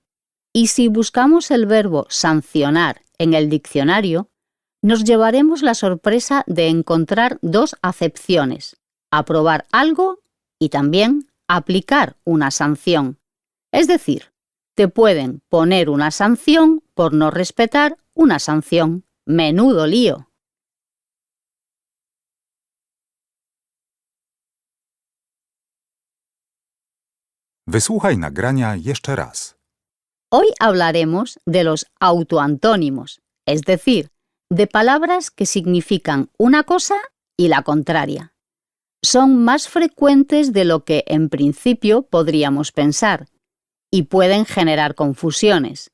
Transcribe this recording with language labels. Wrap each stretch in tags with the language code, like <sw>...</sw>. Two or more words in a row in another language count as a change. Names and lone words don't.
<es>Y si buscamos el verbo sancionar en el diccionario, nos llevaremos la sorpresa de encontrar 2 acepciones: aprobar algo y también aplicar una sanción. Es decir, te pueden poner una sanción por no respetar una sanción. ¡Menudo lío!</es> <pl>Wysłuchaj nagrania jeszcze raz.</pl> <es>Hoy hablaremos de los autoantónimos, es decir, de palabras que significan una cosa y la contraria. Son más frecuentes de lo que en principio podríamos pensar y pueden generar confusiones.</es>